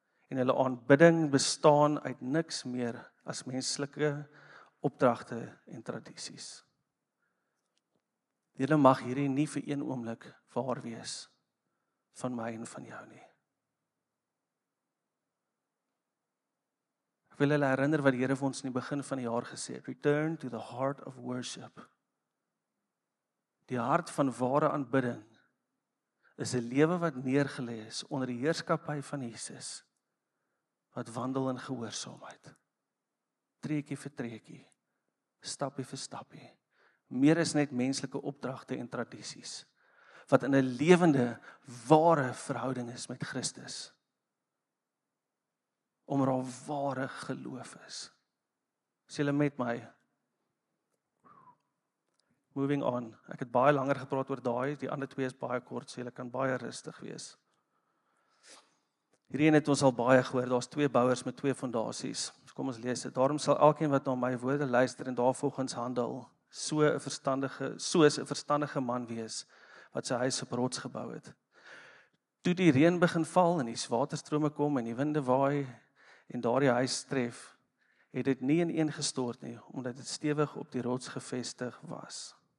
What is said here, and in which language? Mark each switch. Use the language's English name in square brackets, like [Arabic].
[Afrikaans] En hulle aanbidding bestaan uit niks meer as menslike opdragte en tradisies. Julle mag hierdie nie vir een oomblik waar wees van my en van jou nie. Ek wil julle herinner wat die Here vir ons in die begin van die jaar gesê het. [English] Return to the heart of worship. [Afrikaans] Die hart van ware aanbidding is 'n lewe wat neergelê is onder die heerskappy van Jesus, wat wandel in gehoorsaamheid. Treukie vir treukie, stappie vir stappie. Meer is net menslike opdragte en tradisies, wat in 'n lewende, ware verhouding is met Christus. Omdat daar ware geloof is. Is julle met my? [English] Moving on. [Afrikaans] Ek het baie langer gepraat oor daai, die ander twee is baie kort, so julle kan baie rustig wees. Hierdie een het ons al baie gehoor, daar's 2 bouers met 2 fondasies. So kom ons lees dit. Daarom sal elkeen wat na my woorde luister en daarvolgens handel, soos 'n verstandige man wees, wat sy huis op rots gebou het. Toe die reën begin val en die waterstrome kom en die winde waai en daardie huis tref, het dit nie ineen gestort nie, omdat dit stewig op die rots gevestig was.